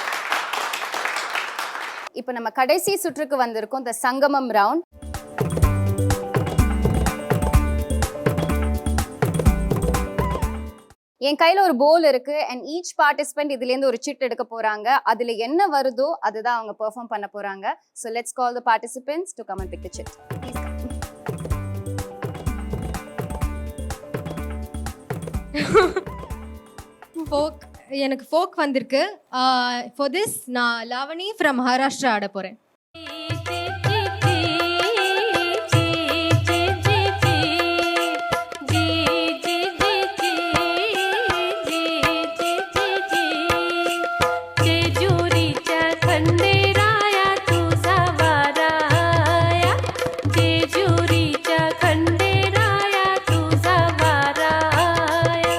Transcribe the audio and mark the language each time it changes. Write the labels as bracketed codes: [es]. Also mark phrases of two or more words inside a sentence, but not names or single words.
[ta] இப்போ நம்ம கடைசி சுற்றுக்கு வந்திருக்கோம், [en] the Sangamam round. [ta] என் கையில ஒரு போல் இருக்கு [en] and each participant [ta] இதுலேருந்து ஒரு சிட் எடுக்க போறாங்க. அதுல என்ன வருதோ அதுதான் அவங்க பெர்ஃபார்ம் பண்ண போறாங்க. [en] So let's call the participants to come and pick the chit. [ta] ஃபோக் எனக்கு ஃபோக் வந்திருக்கு. [en] for this [ta] நான் [en] Lavani from Maharashtra [ta] ஆட போகிறேன். [mr] जेजुरीच्या खंडेराया तुझा वाराया, जेजुरीच्या खंडेराया तुझा वाराया.